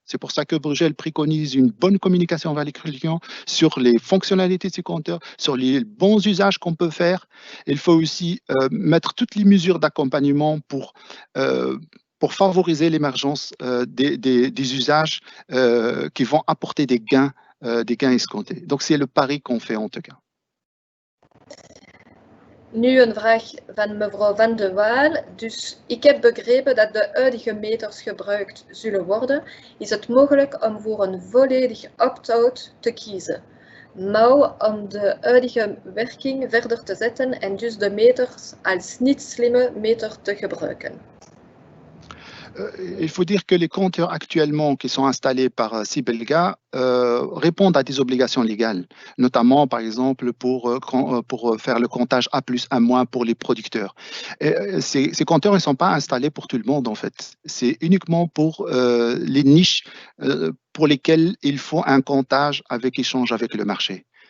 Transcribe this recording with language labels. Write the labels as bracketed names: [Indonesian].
[French] C'est pour ça que Bruegel préconise une bonne communication vers les clients sur les fonctionnalités de ces compteurs, sur les bons usages qu'on peut faire. Il faut aussi mettre toutes les mesures d'accompagnement pour favoriser l'émergence des usages qui vont apporter des gains escomptés. Donc, c'est le pari qu'on fait en tout cas. [Dutch] Nu een vraag van mevrouw Van de Waal. Dus ik heb begrepen dat de huidige meters gebruikt zullen worden. Is het mogelijk om voor een volledig opt-out te kiezen? Nou, om de huidige werking verder te zetten en dus de meters als niet slimme meter te gebruiken. [French] Il faut dire que les compteurs actuellement qui sont installés par Sibelga répondent à des obligations légales, notamment par exemple pour faire le comptage A+A- pour les producteurs. Et ces compteurs ne sont pas installés pour tout le monde en fait. C'est uniquement pour les niches pour lesquelles il faut un comptage avec échange avec le marché.